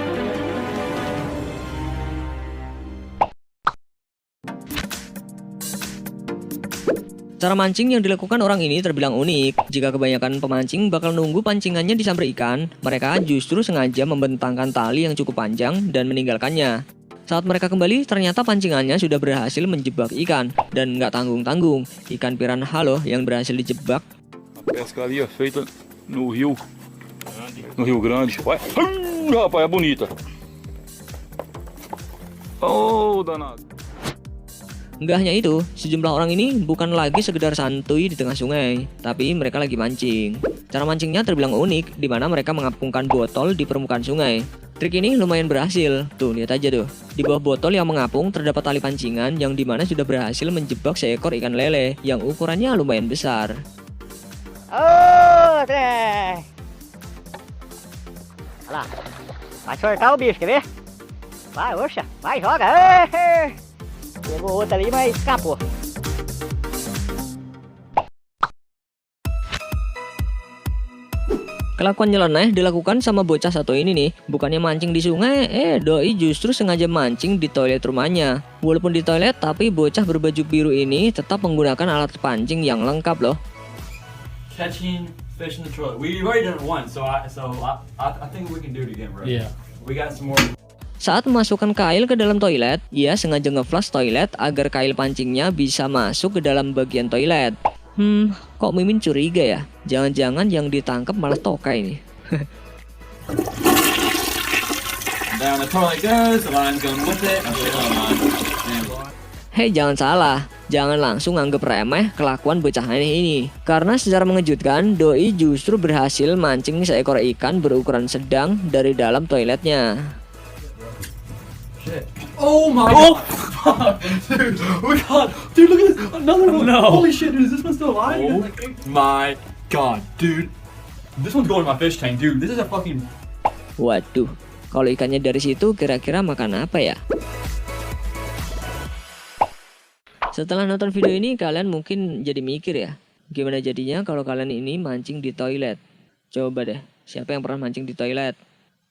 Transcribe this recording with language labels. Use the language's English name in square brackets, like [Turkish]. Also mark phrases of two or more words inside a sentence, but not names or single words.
[Indonesian] Cara mancing yang dilakukan orang ini terbilang unik. Jika kebanyakan pemancing bakal nunggu pancingannya disambar ikan, mereka justru sengaja membentangkan tali yang cukup panjang dan meninggalkannya. Saat mereka kembali, ternyata pancingannya sudah berhasil menjebak ikan. Dan nggak tanggung-tanggung, ikan piranha loh yang berhasil dijebak. [Portuguese] A pesca ali é feita no Rio Grande. Rapaz, é bonita. Oh, danado. [Indonesian] Nggak hanya itu, sejumlah orang ini bukan lagi sekedar santuy di tengah sungai, tapi mereka lagi mancing. Cara mancingnya terbilang unik, di mana mereka mengapungkan botol di permukaan sungai. Trik ini lumayan berhasil. Tuh, lihat aja tuh. Di bawah botol yang mengapung terdapat tali pancingan yang dimana sudah berhasil menjebak seekor ikan lele yang ukurannya lumayan besar. [Portuguese] Ô, André! Olha lá. Vai soltar o bicho, quer ver? Vai, oxa. Vai, joga. Ei! Pegou outra ali, mas escapou. [Indonesian] Kelakuan nyeleneh dilakukan sama bocah satu ini nih. Bukannya mancing di sungai, doi justru sengaja mancing di toilet rumahnya. Walaupun di toilet, tapi bocah berbaju biru ini tetap menggunakan alat pancing yang lengkap loh. [English] Catching fish in the toilet. We've already done it once, so I think we can do it again, bro. Yeah. We got some more. [Indonesian] Saat memasukkan kail ke dalam toilet, ia sengaja nge-flush toilet agar kail pancingnya bisa masuk ke dalam bagian toilet. Kok Mimin curiga ya? Jangan-jangan yang ditangkap malah tokai nih. [English] Down the toilet goes, the line's going with it. [Indonesian] Hei, jangan salah, jangan langsung anggap remeh kelakuan bocah aneh ini. Karena secara mengejutkan, Doi justru berhasil mancing seekor ikan berukuran sedang dari dalam toiletnya. [English] Shit. Oh my god! Dude, oh god! Dude, look at this! Another one! No! Holy shit, dude, is this one still alive? Oh my god, dude! This one's going in my fish tank, dude. This is a fucking... [Indonesian] Waduh, kalau ikannya dari situ kira-kira makan apa ya? Setelah nonton video ini kalian mungkin jadi mikir ya, gimana jadinya kalau kalian ini mancing di toilet? Coba deh, siapa yang pernah mancing di toilet?